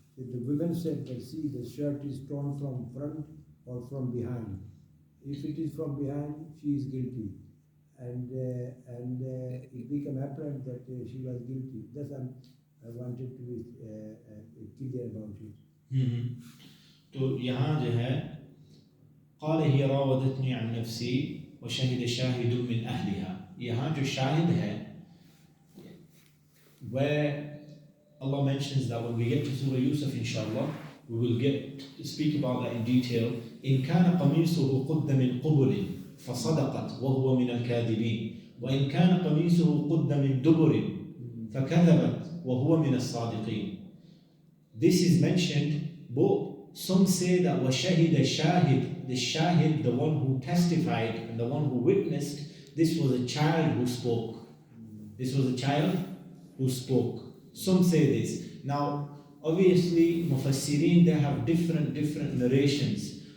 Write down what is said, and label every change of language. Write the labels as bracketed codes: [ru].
[en] The women said that, see, the shirt is torn from front or from behind. If it is from behind, she is guilty. And it became apparent that she was guilty. Thus I wanted to be clear about it. [ur] تو یہاں جو ہے [ar] قال هي راودتني عن نفسي وشهد شاهد من أهلها. [ur] यहाँ जो शाहिद है, [en] where Allah mentions that when we get to Surah Yusuf, inshallah, we will get to speak about that in detail. [ar] إن كان قميصه قد من قبل فصدقت وهو من الكاذبين وإن كان قميصه قد من دبر فكذبت وهو من الصادقين. [en] This is mentioned, but some say that وَشَهِدَ shahid, the shahid, the one who testified and the one who witnessed, this was a child who spoke. This was a child who spoke. Some say this. Now, obviously, mufassirin, they have different narrations.